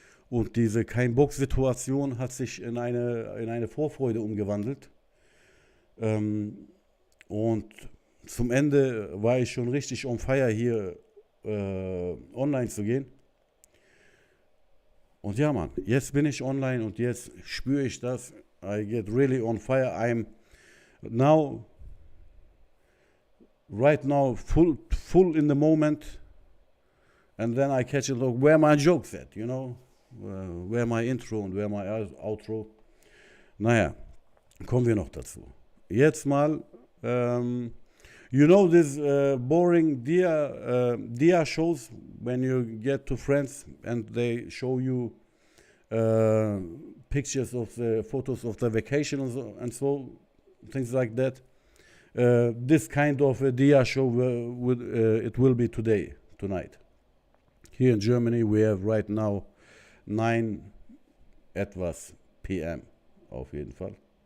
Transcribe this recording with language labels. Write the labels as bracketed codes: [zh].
[de] Und diese Kein-Bock-Situation hat sich in eine Vorfreude umgewandelt. Und zum Ende war ich schon richtig on fire hier online zu gehen. Und ja, Mann, jetzt bin ich online und jetzt spüre ich das. [en] I get really on fire. I'm now, right now, full in the moment. And then I catch it, look, where my jokes at, you know? Where my intro [de] und [en] where my outro. [de] Naja, kommen wir noch dazu. Jetzt mal, [en] you know this boring dia shows when you get to friends and they show you pictures of the photos of the vacation and so things like that. This kind of a dia show it will be tonight. Here in Germany we have right now 9 etwas PM [de] auf jeden Fall.